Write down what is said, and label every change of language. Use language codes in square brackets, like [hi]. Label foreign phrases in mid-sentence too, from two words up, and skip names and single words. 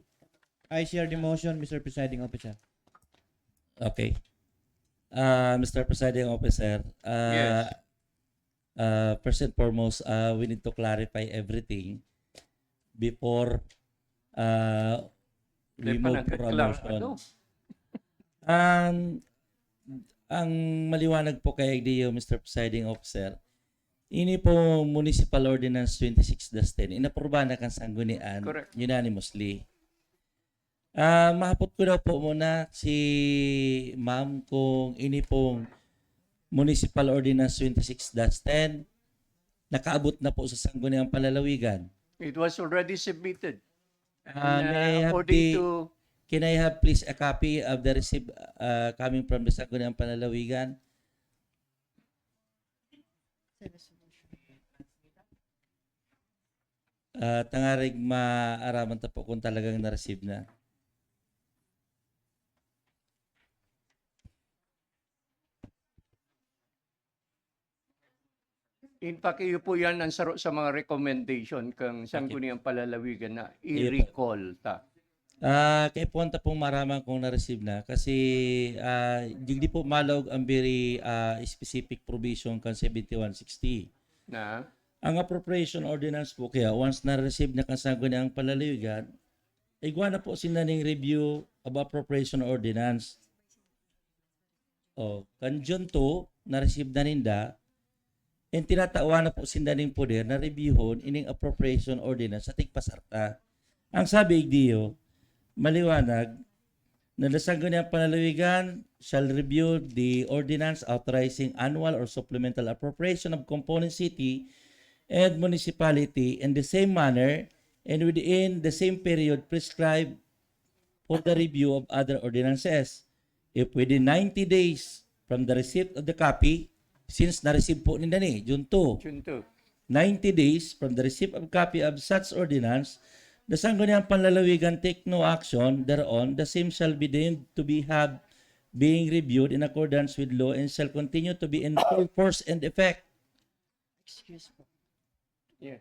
[en] I share the motion, Mr. Presiding Officer. Okay. Mr. Presiding Officer, Yes. First and foremost, we need to clarify everything before we [bik] Di pa [en] move for a motion. [bik] nagkaklarado. Ang maliwanag po kay IDO, Mr. Presiding Officer, ini po Municipal Ordinance 26-10, inapruba na kan Sanggunian [en] Correct. unanimously. [bik] Mahapot ko daw po muna si ma'am kung ini pong Municipal Ordinance 26-10 nakaabot na po sa Sangguniang Palalawigan. [en] It was already submitted. May I have According the- to Can I have please a copy of the receipt coming from the Sangguniang Palalawigan? [bik] Tangarig maaraman ta po kung talagang na-receive na. in fact, iyo po yan ang saro sa mga recommendation kang Sangguniang Palalawigan na i-recall ta. Kaya po anta pong maramang kung na-receive na kasi di po malog ang [en] very specific provision [bik] kan 7160. Na Ang appropriation ordinance po kaya once na-receive na kan Sangguniang Palalawigan, igwa na po sila ng [en] review of appropriation ordinance. [bik] Kan June 2, na-receive na ninda, and tinatawa na po sila ng poder na reviewon ining appropriation ordinance sa tigpasarta. Ang sabi igdiyo, maliwanag na [en] the Sangguniang Palalawigan shall review the ordinance authorizing annual or supplemental appropriation of component city and municipality in the same manner and within the same period prescribed for the review of other ordinances. If within 90 days from the receipt of the copy, [bik] since na-receive po ninda ni, [en] June 2, June 2. 90 days from the receipt of copy of such ordinance, the Sangguniang Palalawigan take no action thereon, the same shall be deemed to be being reviewed in accordance with law and shall continue to be in full force and effect. Excuse me. Yes.